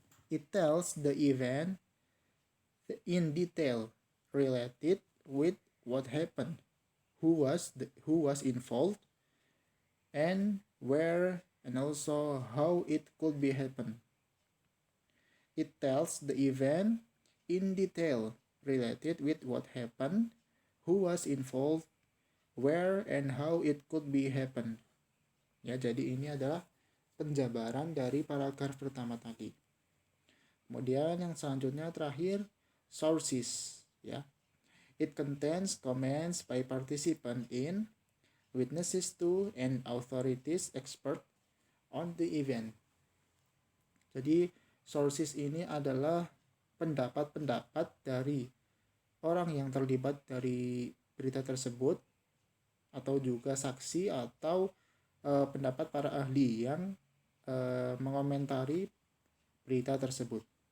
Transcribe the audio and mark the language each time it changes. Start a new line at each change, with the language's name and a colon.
English: It tells the event in detail related with what happened, who was involved, and where, and also how it could be happen. It tells the event in detail related with what happened, who was involved, where, and how it could be happen.
Indonesian: Ya, jadi ini adalah penjabaran dari paragraf pertama tadi. Kemudian yang selanjutnya terakhir sources ya.
English: It contains comments by participant in, witnesses to, and authorities expert on the event.
Indonesian: Jadi sources ini adalah pendapat-pendapat dari orang yang terlibat dari berita tersebut, atau juga saksi atau pendapat para ahli yang mengomentari berita tersebut.